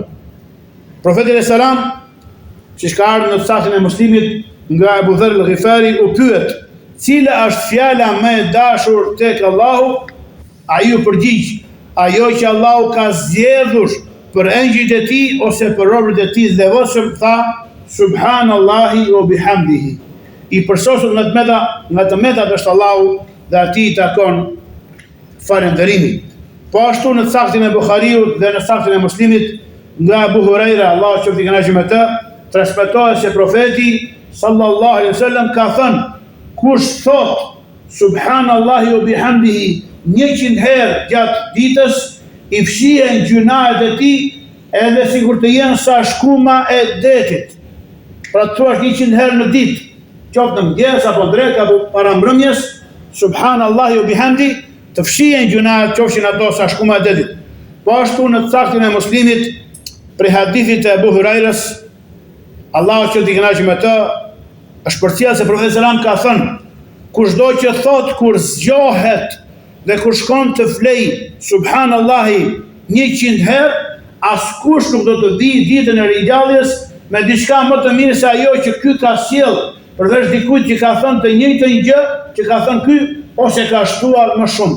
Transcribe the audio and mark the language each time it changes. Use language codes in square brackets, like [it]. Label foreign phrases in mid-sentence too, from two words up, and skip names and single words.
[sq] Profeti [ar] عليه السلام, [sq] siç ka ardhur në sahin e Muslimit nga Abu Dharr al-Ghifari, u pyet: "Cila është fjala më e dashur tek Allahu?" Ai u përgjigj: "Ajo që Allahu ka zgjedhur për engjëjt e tij ose për robërit e tij devotshëm, tha [ar] سبحان الله وبحمده." [sq] I përsosur nga të meta është Allahu dhe atij takon falënderimi. Po ashtu në saktin e Buhariut dhe në saktin e Muslimit nga Abu Huraira, Allahu qoftë i kënaqur me të, transmetohet se profeti [ar] صلى الله عليه وسلم [sq] ka thënë: "Kush thot [ar] سبحان الله وبحمده [sq] 100 herë gjatë ditës, i fshihen gjunahet e tij edhe sikur të jenë sa shkuma e detit." Pra të thuash 100 herë në ditë, qoftë në mëngjes apo drek apo para mbrëmjes, [ar] سبحان الله وبحمده, [sq] të fshihen gjunahet, qofshin ato sa shkuma e detit. Po ashtu në saktin e Muslimit, prej hadithit e Abu Hurairës, Allahu që t'i kënaqë me të, është përcjell se profeti sallam ka thënë: "Kushdo që thot kur zgjohet dhe kur shkon të flej subhanallahi 100 herë, askush nuk do të vi ditën e ringjalljes me diçka më të mirë se ajo që ky ka sjell, përveç dikujt që ka thënë të njëjtën gjë që ka thënë ky, ose ka shtuar më shumë.